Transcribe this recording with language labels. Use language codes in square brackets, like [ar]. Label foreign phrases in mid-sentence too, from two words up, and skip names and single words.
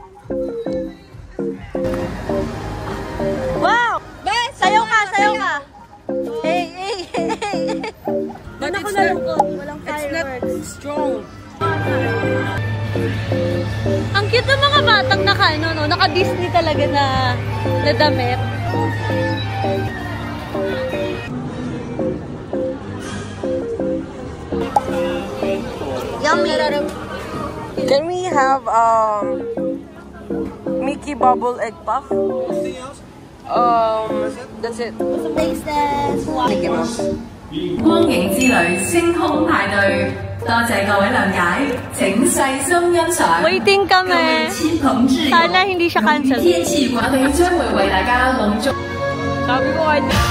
[en] Wow! [tl] Sayaw ka, sayaw ka! [en] Hey, hey, hey! [tl] Doon ako nalungkot. Walang fireworks. [en] Strong. [tl] Ang cute ng mga batang naka-Disney talaga na damit. [en] Yummy! Can we have Mickey Bubble Egg Puff? That's it. Taste test! Mickey Mouse. [yue] 光影之旅星空派對，多謝各位諒解，請細心欣賞。 [en] Waiting [yue] 各位 [tl] kami. [yue] 親朋摯友， [tl] Sana hindi siya cancel. [yue] 天氣管理將會為大家隆重。 [tl] Sabi ko kahit